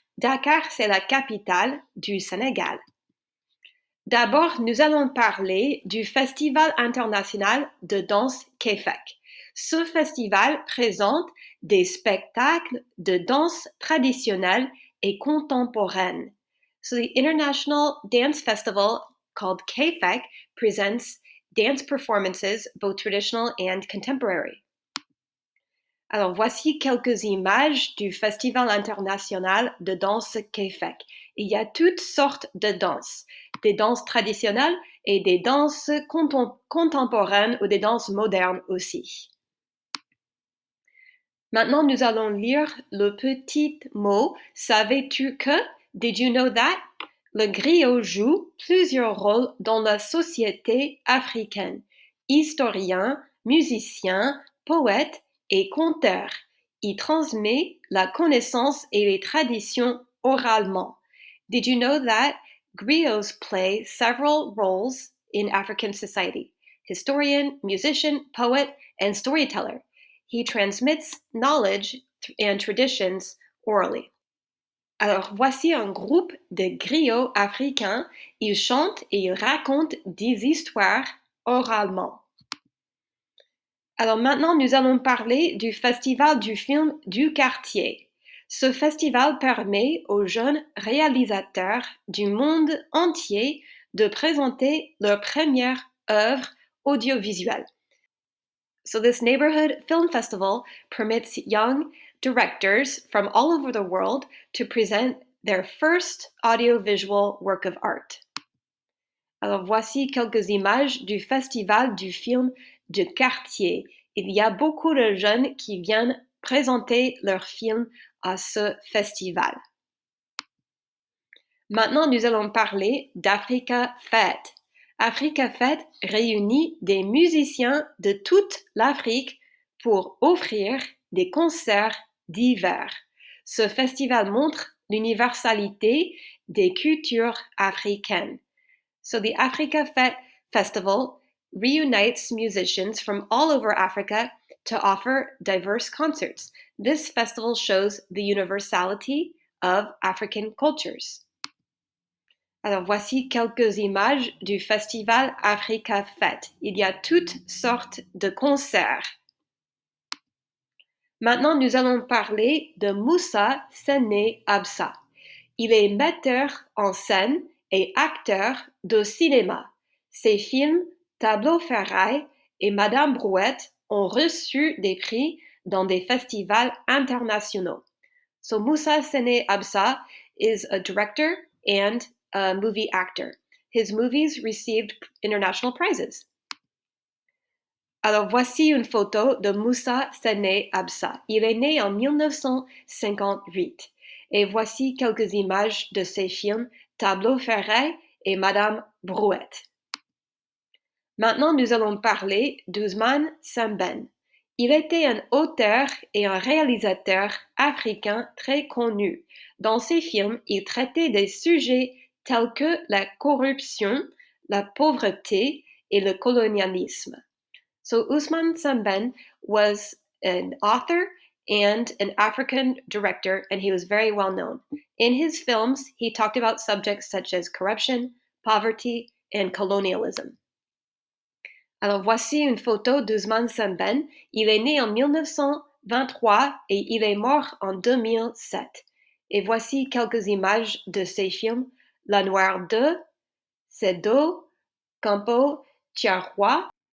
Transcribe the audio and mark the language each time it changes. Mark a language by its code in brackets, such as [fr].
[fr] Dakar, c'est la capitale du Sénégal. D'abord, nous allons parler du Festival international de danse KEFEK. Ce festival présente des spectacles de danse traditionnelle et contemporaine. [en] So the International Dance Festival called KEFEK presents dance performances, both traditional and contemporary. [fr] Alors, voici quelques images du Festival international de danse KEFEK. Il y a toutes sortes de danses, des danses traditionnelles et des danses contemporaines ou des danses modernes aussi. Maintenant, nous allons lire le petit mot « Savais-tu que » [en] Did you know that? [fr] Le griot joue plusieurs rôles dans la société africaine. Historien, musicien, poète et conteur. Il transmet la connaissance et les traditions oralement. [en] Did you know that griots play several roles in African society? Historian, musician, poet, and storyteller. He transmits knowledge and traditions orally. [fr] Alors, voici un groupe de griots africains. Ils chantent et ils racontent des histoires oralement. Alors maintenant, nous allons parler du Festival du film du quartier. Ce festival permet aux jeunes réalisateurs du monde entier de présenter leur première œuvre audiovisuelle. [en] So this neighborhood film festival permits young directors from all over the world to present their first audiovisual work of art. [fr] Alors voici quelques images du festival du film de quartier. Il y a beaucoup de jeunes qui viennent présenter leurs films à ce festival. Maintenant, nous allons parler d'Africa Fête. Africa Fête réunit des musiciens de toute l'Afrique pour offrir des concerts divers. Ce festival montre l'universalité des cultures africaines. [en] So the Africa Fête Festival reunites musicians from all over Africa to offer diverse concerts. This festival shows the universality of African cultures. [fr] Alors voici quelques images du festival Africa Fête. Il y a toutes sortes de concerts. Maintenant, nous allons parler de Moussa Sene Absa. Il est metteur en scène et acteur de cinéma. Ses films Tableau Ferraille et Madame Brouette ont reçu des prix dans des festivals internationaux. [en] So Moussa Sene Absa is a director and a movie actor. His movies received international prizes. [fr] Alors voici une photo de Moussa Sene Absa. Il est né en 1958. Et voici quelques images de ses films Tableau Ferraille et Madame Brouette. Maintenant, nous allons parler d'Ousmane Sembène. Il était un auteur et un réalisateur africain très connu. Dans ses films, il traitait des sujets tels que la corruption, la pauvreté et le colonialisme. [en] So Ousmane Sembène was an author and an African director, and he was very well known. In his films, he talked about subjects such as corruption, poverty, and colonialism. [fr] Alors voici une photo d'Ousmane Sembène. Il est né en 1923 et il est mort en 2007. Et voici quelques images de ses films La Noire 2, Sedo, Campo Tiaroa.